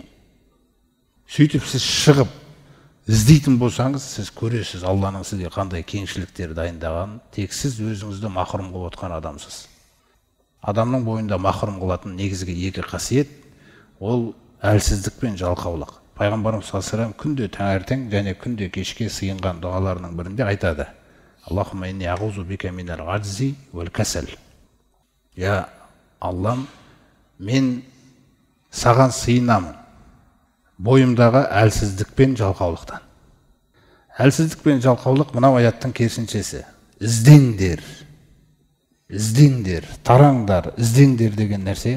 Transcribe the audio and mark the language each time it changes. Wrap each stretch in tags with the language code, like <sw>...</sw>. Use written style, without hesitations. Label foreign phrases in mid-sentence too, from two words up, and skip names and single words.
<kk>Сөйтіп сіз шығып іздейтін болсаңыз, сіз көресіз Алланың сізге қандай кеңшіліктер дайындағанын, тек сіз өзіңізді махрұм қылып отқан адамсыз. Адамның бойында махрұм қылатын негізгі екі қасиет, ол әлсіздік пен жалқаулық. Пайғамбарымыз</kk> <ar>صلى الله عليه وسلم</ar> <kk>күнде таңертең және күнде кешке сыйынған дұғаларының бірінде айтады:</kk> <ar>اللهم إني أعوذ بك من العجز والكسل.</ar> <kk>Я Аллам, мен саған сыйынамын бойымдағы әлсіздік пен жалқаулықтан. Әлсіздік пен жалқаулық мынау аяттың керісіншесі. Іздеңдер, тараңдар, іздеңдер деген нәрсе.</kk>